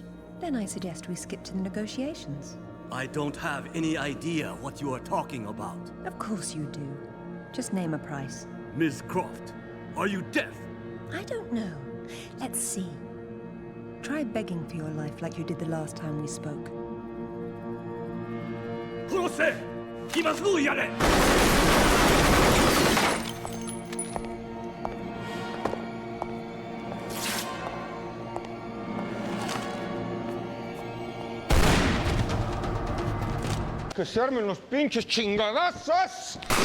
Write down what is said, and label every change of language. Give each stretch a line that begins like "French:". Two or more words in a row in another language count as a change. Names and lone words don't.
English: Then I suggest we skip to the negotiations. I don't have any idea what you are talking about. Of course you do. Just name a price. Ms. Croft, are you deaf? I don't know. Let's see. Try begging for your life like you did the last time we spoke.
Japanese: 殺せ！今すぐやれ！
Spanish: Que se armen los pinches chingadazos.